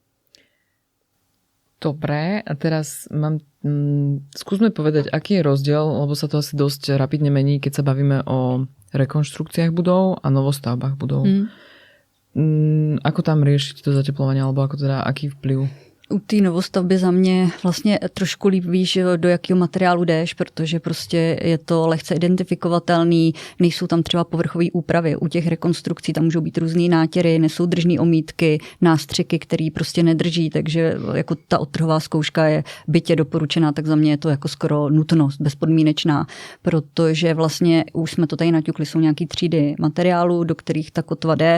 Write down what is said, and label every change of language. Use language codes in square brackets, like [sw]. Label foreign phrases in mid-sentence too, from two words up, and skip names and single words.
[sk] Dobre, a teraz skúsme povedať, aký je rozdiel, lebo sa to asi dosť rapidne mení, keď sa bavíme o rekonštrukciách budov a novostavbách budov. Ako tam riešiť to zateplovanie, alebo aký vplyv [cs] U té novostavby za mě vlastně trošku líp víš, do jakého materiálu jdeš, protože prostě je to lehce identifikovatelný, nejsou tam třeba povrchové úpravy. U těch rekonstrukcí tam můžou být různý nátěry, nesoudržné omítky, nástřiky, které prostě nedrží, takže jako ta odtrhová zkouška je bytě doporučená, tak za mě je to jako skoro nutnost, bezpodmínečná, protože vlastně už jsme to tady naťukli, jsou nějaký třídy materiálů, do kterých ta kotva jde.